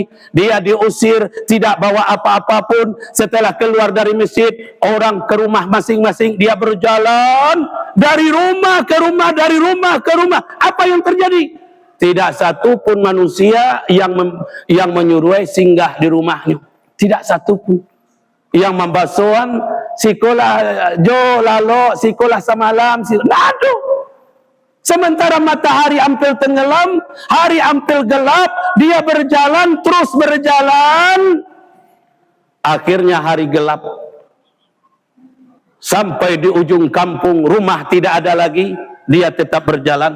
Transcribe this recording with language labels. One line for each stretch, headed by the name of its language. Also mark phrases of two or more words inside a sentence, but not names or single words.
Indonesian: Dia diusir, tidak bawa apa-apa pun. Setelah keluar dari masjid, orang ke rumah masing-masing, dia berjalan dari rumah ke rumah, dari rumah ke rumah. Apa yang terjadi? Tidak satu pun manusia yang menyuruh singgah di rumahnya. Tidak satu pun. Yang membasuhan,
Minangkabau: sikolah jo lalo, sikolah samalam, nado.
Indonesian: Sementara matahari hampir tenggelam, hari hampir gelap, dia berjalan, terus berjalan. Akhirnya hari gelap. Sampai di ujung kampung, rumah tidak ada lagi, dia tetap berjalan.